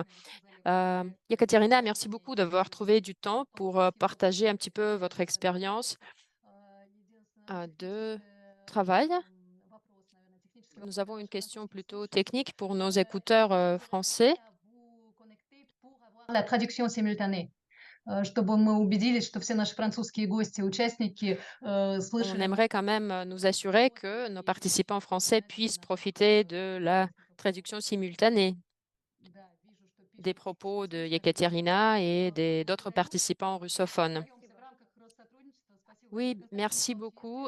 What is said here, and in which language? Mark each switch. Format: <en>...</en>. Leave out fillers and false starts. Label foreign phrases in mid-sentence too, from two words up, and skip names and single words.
<fr>Yekaterina, merci beaucoup d'avoir trouvé du temps pour partager un petit peu votre expérience de travail. Nous avons une question plutôt technique pour nos écouteurs français. La traduction simultanée.</fr> <ru>Чтобы мы убедились, что все наши французские гости, участники,</ru> <fr>On</fr> <ru>слышали.</ru> <fr>aimerait quand même nous assurer que nos participants français puissent profiter de la traduction simultanée des propos de Yekaterina et d'autres participants russophones. Oui, merci beaucoup.</fr>